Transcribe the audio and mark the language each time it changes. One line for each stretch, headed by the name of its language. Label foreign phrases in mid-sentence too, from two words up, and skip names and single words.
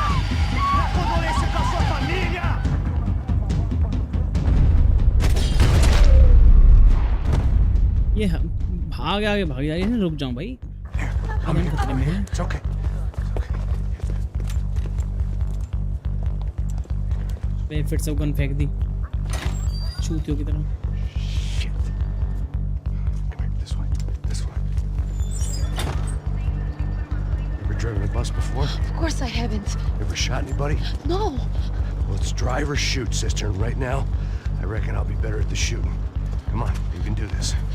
Portuguese: Minha condolência com a sua família!
Hindi: ये भाग आगे भाग जा रही है, रुक जाऊं भाई। खतरे में है।
English: It's okay.
Hindi: मैं फिर से गन फेंक दी चूतियों की तरह।
English: Driven a bus before? Of course I haven't. Ever shot anybody? No. Well, it's drive or shoot, sister. And right now, I reckon I'll be better at the shooting. Come on, you can do this.